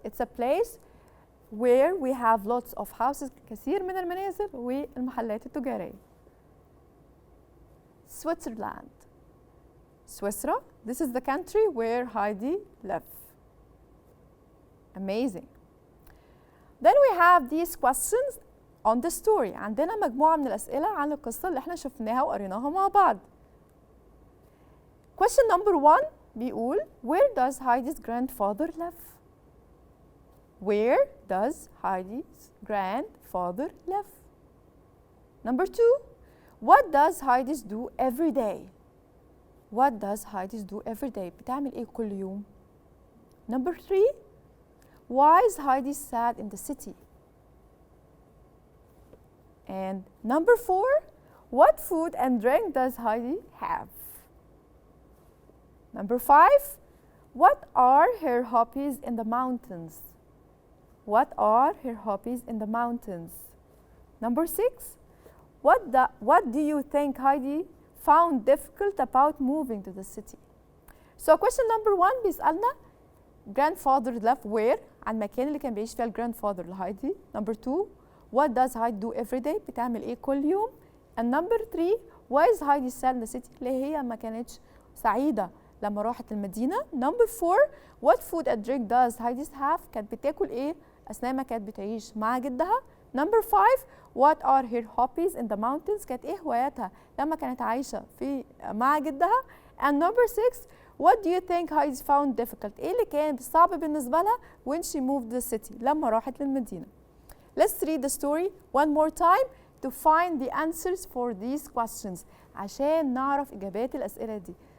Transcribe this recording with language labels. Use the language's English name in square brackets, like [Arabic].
[English] It's a place where we have lots of houses, [Arabic] كثير من المنازل والمحلات التجارية. [English] Switzerland. سويسرا. This is the country where Heidi lives. Amazing. Then we have these questions on the story. [Arabic] عندنا مجموعة من الأسئلة عن القصة اللي احنا شفناها وقريناها مع بعض. [English] Question number 1 [Arabic] بيقول [English] Where does Heidi's grandfather live? Where does Heidi's grandfather live? Number 2, what does Heidi do every day? What does Heidi do every day? [Arabic] بتعمل ايه كل يوم؟ [English] Number 3, why is Heidi sad in the city? And number 4, what food and drink does Heidi have? Number 5, what are her hobbies in the mountains? What are her hobbies in the mountains? Number 6, what do you think Heidi found difficult about moving to the city? So question number 1 [Arabic] بيسألنا [English] grandfather left where؟ [Arabic] عن المكان اللي كان بيعيش فيها grandfather لهايدي. [English] Number 2, what does Heidi do every day؟ [Arabic] بتعمل ايه كل يوم؟ [English] And number 3, why is Heidi sad in the city؟ [Arabic] ليه هي ما كانتش سعيدة لما راحت المدينة. [English] Number 4, what food and drink does Heidi have؟ [Arabic] كانت بتاكل ايه أثناء ما كانت بتعيش مع جدها. [English] Number 5, what are her hobbies in the mountains؟ [Arabic] كانت ايه هواياتها لما كانت عايشة مع جدها. [English] And number 6, what do you think Heidi found difficult؟ [Arabic] ايه اللي كان صعب بالنسبة لها [English] when she moved the city؟ [Arabic] لما راحت للمدينة. [English] Let's read the story one more time to find the answers for these questions [Arabic] عشان نعرف إجابات الأسئلة دي.